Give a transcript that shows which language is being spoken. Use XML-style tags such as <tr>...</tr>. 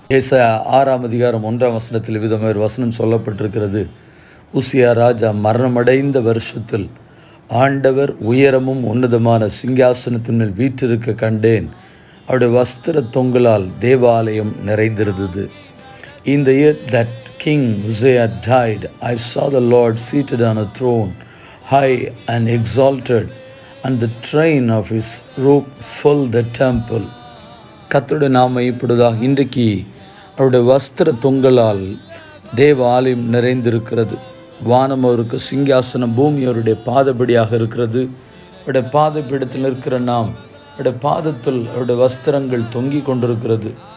<ta>ஏசாயா 6ஆம் அதிகாரம் 1ஆம் வசனத்தில் விதமாக ஒரு வசனம் சொல்லப்பட்டிருக்கிறது. உசியா ராஜா மரணமடைந்த வருஷத்தில் ஆண்டவர் உயரமும் உன்னதமான சிங்காசனத்தின் மேல் வீற்றிருக்க கண்டேன், அவருடைய வஸ்திர தொங்கலால் தேவாலயம் நிறைந்திருந்தது.</ta> <en>In the year that King Uzziah died, I saw the Lord seated on a throne, high and exalted, and the train of his robe filled the temple.</en> <ta>கர்த்தருடைய நாமம் இப்பொழுதாக. இன்றைக்கு அவருடைய வஸ்திர தொங்கலால் தேவ ஆலயம் நிறைந்திருக்கிறது. வானம் அவருக்கு சிங்காசனம், பூமி அவருடைய பாதபடியாக இருக்கிறது. அவருடைய பாதபீடத்தில் இருக்கிற நாம், அவருடைய பாதத்தில் அவருடைய வஸ்திரங்கள் தொங்கி கொண்டிருக்கிறது.</ta>